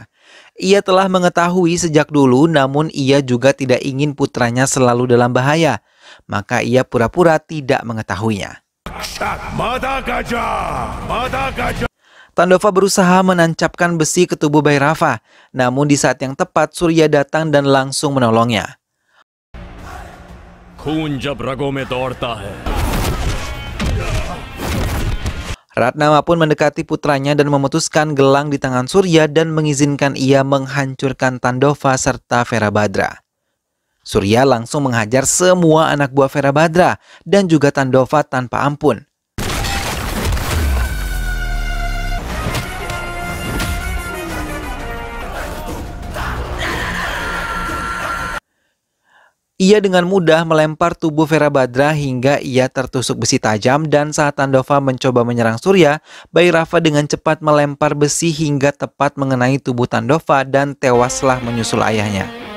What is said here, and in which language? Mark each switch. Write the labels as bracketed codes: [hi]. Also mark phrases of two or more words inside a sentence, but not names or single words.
[id] Ia telah mengetahui sejak dulu, namun ia juga tidak ingin putranya selalu dalam bahaya, maka ia pura-pura tidak mengetahuinya. Tandova berusaha menancapkan besi ke tubuh Bhairava, namun di saat yang tepat Surya datang dan langsung menolongnya. [hi] खून जब रगों में दौड़ता है [id] Ratnama pun mendekati putranya dan memutuskan gelang di tangan Surya dan mengizinkan ia menghancurkan Tandova serta Verabhadra. Surya langsung menghajar semua anak buah Verabhadra dan juga Tandova tanpa ampun. Ia dengan mudah melempar tubuh Verabhadra hingga ia tertusuk besi tajam, dan saat Tandova mencoba menyerang Surya, Bhairava dengan cepat melempar besi hingga tepat mengenai tubuh Tandova dan tewaslah menyusul ayahnya.